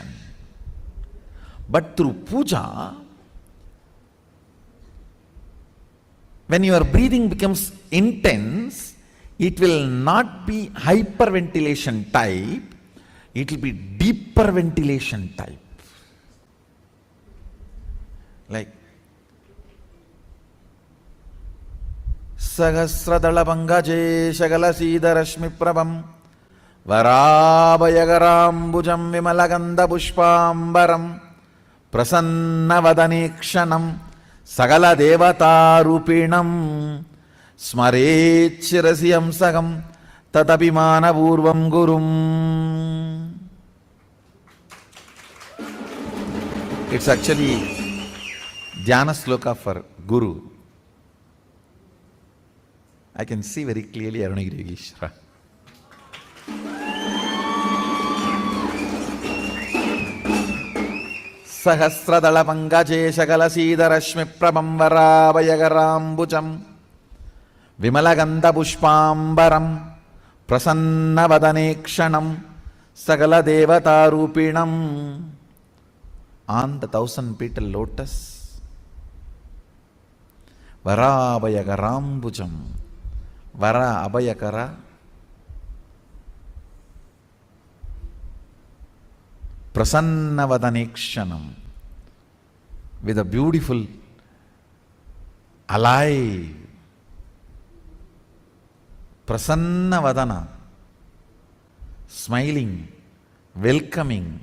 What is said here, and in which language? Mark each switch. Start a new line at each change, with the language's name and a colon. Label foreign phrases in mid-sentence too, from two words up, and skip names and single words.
English: But through puja, when your breathing becomes intense, it will not be hyperventilation type, it will be deeper ventilation type.
Sanskrit: Like Sahasradalapangaje Shagalasida Prabham Varabhayagarambujaam Vimalagandha Pushpambaram Prasannavadanekshanam Sagala Devata Rupinam Smarechirasi Hamsagam Tatapimana Purvam Gurum.
English: It's actually
Sanskrit: Dhyana Sloka
English: for Guru. I can see very clearly Arunagiri Yogeshwara.
Sanskrit: Sahasradala Pangaje Shagalasida Rashmi Prabham Varabhayagarambujaam Vimalagandha Pushpambaram Prasannavadanekshanam Sagala Devata Rupinam.
English: On the 1,000-petal lotus,
Sanskrit: Varabhayagarambujaam, Vara Abhayakara, Prasannavadanekshanam,
English: with a beautiful, alive, Prasannavadana, smiling, welcoming.